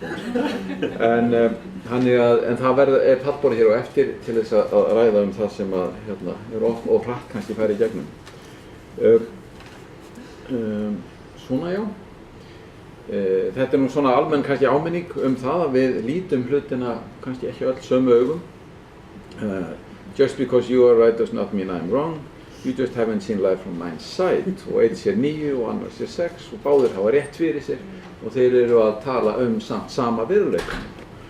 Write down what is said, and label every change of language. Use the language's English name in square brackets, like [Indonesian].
[Icelandic] En það er pallborð hér og eftir til þess að ræða það sem að er oft og hratt kannski færi í gegnum. Svona já. Þetta er nú svona almenn kannski áminning það að við lítum hlutina kannski ekki öll sömu augum. [English] Just because you are right does not mean I'm wrong. You just haven't seen life from my side. [Icelandic] Og einn sér 9 og annar sér 6 og báðir hafa rétt fyrir sér og þeir eru að tala samt sama veruleikann.